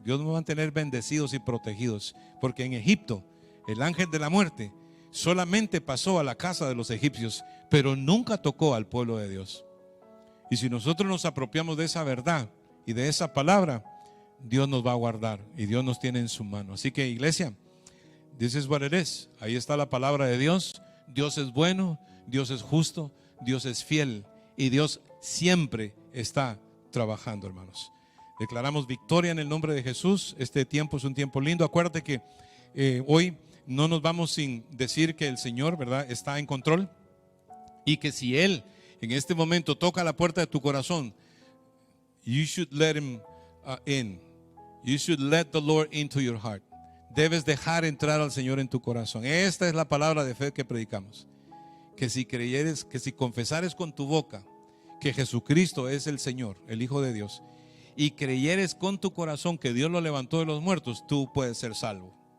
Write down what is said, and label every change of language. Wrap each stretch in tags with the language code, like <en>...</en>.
<es>Dios nos va a mantener bendecidos y protegidos, porque en Egipto el ángel de la muerte solamente pasó a la casa de los egipcios, pero nunca tocó al pueblo de Dios. Y si nosotros nos apropiamos de esa verdad y de esa palabra, Dios nos va a guardar y Dios nos tiene en su mano. Así que, iglesia,</es> <en>this is what it is.</en> <es>Ahí está la palabra de Dios. Dios es bueno, Dios es justo, Dios es fiel y Dios siempre está trabajando, hermanos. Declaramos victoria en el nombre de Jesús. Este tiempo es un tiempo lindo. Acuérdate que hoy no nos vamos sin decir que el Señor, ¿verdad?, está en control, y que si Él en este momento toca la puerta de tu corazón,</es> <en>you should let Him in. You should let the Lord into your heart.</en> <es>Debes dejar entrar al Señor en tu corazón. Esta es la palabra de fe que predicamos. Que si creyeres, que si confesares con tu boca que Jesucristo es el Señor, el Hijo de Dios, y creyeres con tu corazón que Dios lo levantó de los muertos, tú puedes ser salvo.</es>